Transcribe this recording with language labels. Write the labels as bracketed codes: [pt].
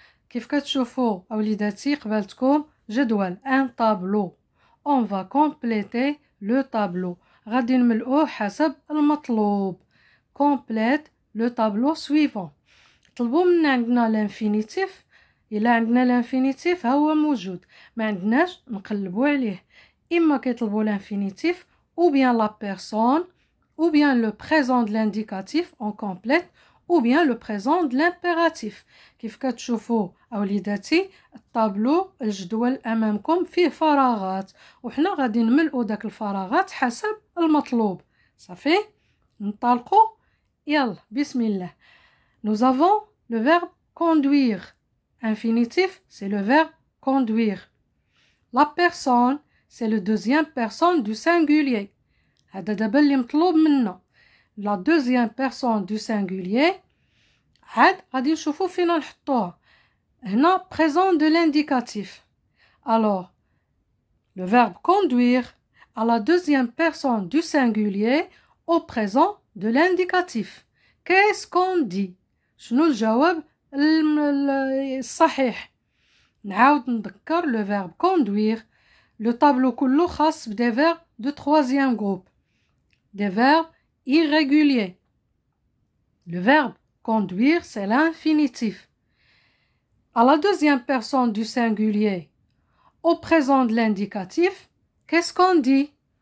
[ar] كيف كتشوفوا أوليداتي قبالتكم جدول ان طابلو، [fr] on va compléter le tableau، [ar] غادي نملؤوه حسب المطلوب. [fr] complète le tableau suivant. [ar] طلبوا منا عندنا لانفينيتيف، إلا عندنا لانفينيتيف هو موجود، ما عندناش نقلبوا عليه. إما كيطلبوا لانفينيتيف [fr] ou bien la personne ou bien le présent de l'indicatif on complète ou bien le présent de l'impératif. [ar] كيف كتشوفوا أوليداتي الطابلو الجدول أمامكم فيه فراغات، وحنا غادي نملؤوا داك الفراغات حسب المطلوب. صافي نطلقوا، يلا بسم الله. [fr] Nous avons le verbe conduire. Infinitif, c'est le verbe conduire. La personne, c'est le deuxième personne du singulier. [ar] هذا دابا اللي مطلوب منا. [fr] La deuxième personne du singulier. [ar] عاد غادي نشوفوا فين نحطوها. [fr] هنا présent de l'indicatif. Alors, le verbe conduire à la deuxième personne du singulier au présent de l'indicatif. Qu'est-ce qu'on dit? [ar] شنو الجواب الصحيح؟ نعاود نذكر le verbe conduire. [fr] Le tableau [ar] كله خاص [fr] des verbes de troisième groupe, des verbes irréguliers. Le verbe conduire, c'est l'infinitif. À la deuxième personne du singulier, au présent de l'indicatif, qu'est-ce qu'on dit?